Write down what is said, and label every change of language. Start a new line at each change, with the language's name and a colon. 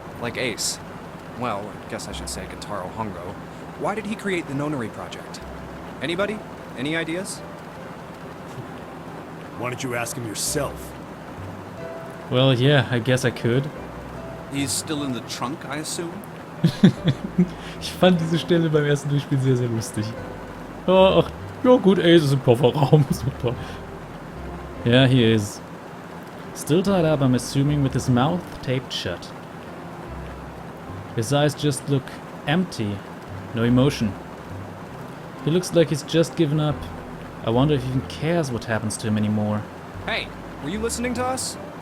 English: Like Ace. Well, I guess I should say Gitaro Hongo. Why did he create the Nonary project? Anybody? Any ideas? Why don't you ask him yourself? Well, yeah, I guess I could. He's still in the trunk, I assume?
German: Ich fand diese Stelle beim ersten Durchspiel sehr, sehr lustig. Oh, ach, ja gut, Ace ist im Kofferraum, super.
English: Yeah, he is. Still tied up, I'm assuming, with his mouth taped shut. His eyes just look empty, no emotion. He looks like he's just given up. I wonder if he even cares what happens to him anymore. Hey, were you listening to us?